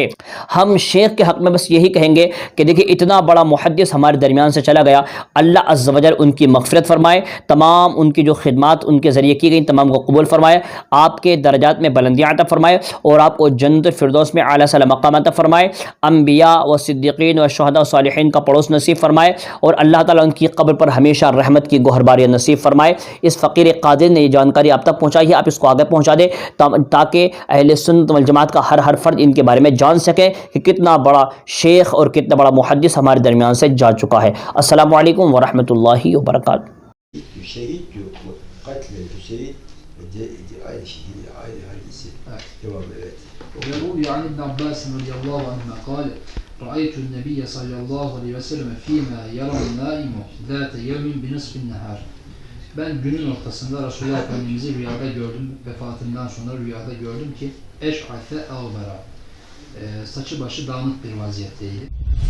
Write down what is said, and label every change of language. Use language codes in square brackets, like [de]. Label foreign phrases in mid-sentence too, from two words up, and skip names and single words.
[ur] ہم شیخ کے حق میں بس یہی کہیں گے کہ دیکھیں اتنا بڑا محدث ہمارے درمیان سے چلا گیا، اللہ عز و جل ان کی مغفرت فرمائے، تمام ان کی جو خدمات ان کے ذریعے کی گئی تمام کو قبول فرمائے، آپ کے درجات میں بلندیاں عطا فرمائے اور آپ کو جنت الفردوس میں اعلیٰ سے مقام عطا فرمائے، انبیاء و صدیقین و شہداء و صالحین کا پڑوس نصیب فرمائے اور اللہ تعالیٰ ان کی قبر پر ہمیشہ رحمت کی گہرباریاں نصیب فرمائے۔ اس فقیر قادر نے یہ جانکاری آپ تک پہنچائی ہے، آپ اس کو آگے پہنچا دیں تاکہ اہل سنت والجماعت کا ہر فرد ان کے بارے میں جان سکے کہ کتنا بڑا شیخ اور کتنا بڑا محدث ہمارے درمیان سے جا چکا ہے۔ [ar] السلام علیکم ورحمۃ اللہ وبرکاتہ۔ شهيد قتل الحسين [tr] aynı şekilde aynı hadisi devam evet. [ar] ويروي عن ابن عباس رضي الله عنهما قال رأيت النبي صلى الله عليه وسلم فيما يرى النائم ذات يوم بنصف النهار. [tr] Ben günün ortasında Resulullah Efendimiz'i rüyada gördüm. Vefatından sonra rüyada gördüm ki [ar] أشعث أغبر, [tr] saçı başı dağınık bir vaziyetteydi.